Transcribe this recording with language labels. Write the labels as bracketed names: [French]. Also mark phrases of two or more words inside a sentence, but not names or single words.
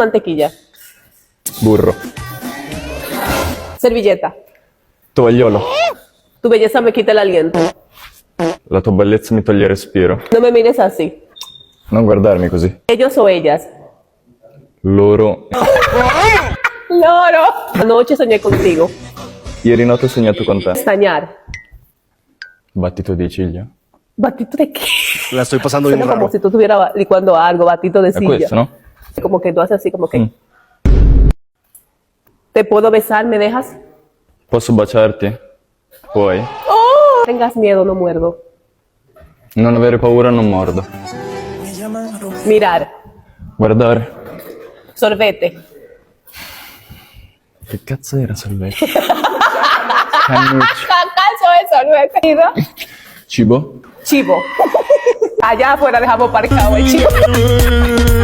[Spanish] mantequilla? [Italian] Burro. [Spanish] Servilleta. [Italian] Tovagliolo. [Spanish] Tu belleza me quita el aliento. [Italian] La tua bellezza mi toglie il respiro. [Spanish] No me mires así. [Italian] Non guardarmi così. [Spanish] Ellos o ellas. [Italian] Loro. Loro. [Spanish] Anoche soñé contigo. [Italian] Ieri notte ho sognato con te. [Spanish] Pestañear. [Italian] Battito di ciglia. [Spanish] ¿Batito de qué? La estoy pasando bien Suena como raro. si tú estuvieras licuando algo, batito de [Italian] È [Spanish] silla. [Italian] questo, no? [Spanish] Como que tú haces así, como que. Mm. ¿Te puedo besar? ¿Me dejas? [Italian] Posso baciarti? Puoi? [Spanish] Oh, tengas miedo, no muerdo. [Italian] Non avere paura, non mordo. [Spanish] Mirar. [Italian] Guardare. [Spanish] Sorbete. [Italian] Che cazzo era salvezza? Cannucci. [Spanish] ¿Acaso es sorbete? Mira. [Italian] Cibo? [Spanish] Chivo. Allá afuera dejamos parcado el chivo.